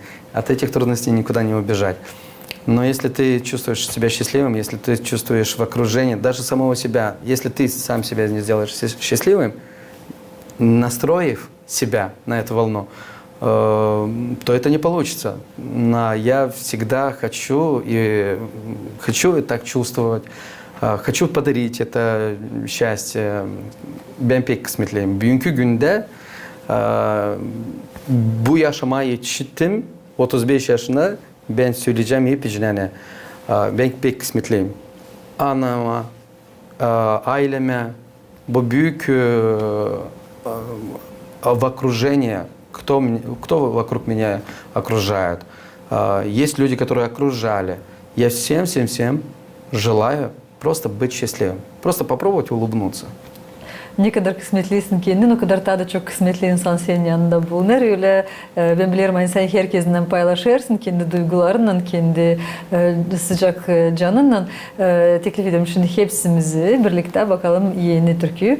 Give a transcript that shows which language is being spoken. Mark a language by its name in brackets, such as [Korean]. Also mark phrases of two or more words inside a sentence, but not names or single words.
[Russian] От этих трудностей никуда не убежать. Но если ты чувствуешь себя счастливым, если ты чувствуешь в окружении даже самого себя, если ты сам себя не сделаешь счастливым, настроив себя на эту волну, то это не получится. Я всегда хочу и так чувствовать, хочу подарить это счастье. [Crimean Tatar] Ben pek kısmetliyim. Bugünkü günde bu yaşama yetiştim. 35 yaşında ben söyleyeceğim hep yani. Ben pek kısmetliyim. Anama, aileme, bu büyük [Russian] в окружении, кто вокруг меня окружает. Есть люди, которые окружали. Я всем желаю просто быть счастливым. Просто попробовать улыбнуться. [Crimean Tatar] Ne kadar kısmetliysin kendin, o kadar daha da çok kısmetli insan senin yanında bulunur. Öyle ben bilirim hani sen herkesten paylaşırsın kendi duygularından, kendi sıcak canından. Teklif ediyorum şimdi hepsimizi birlikte bakalım yeni türkü.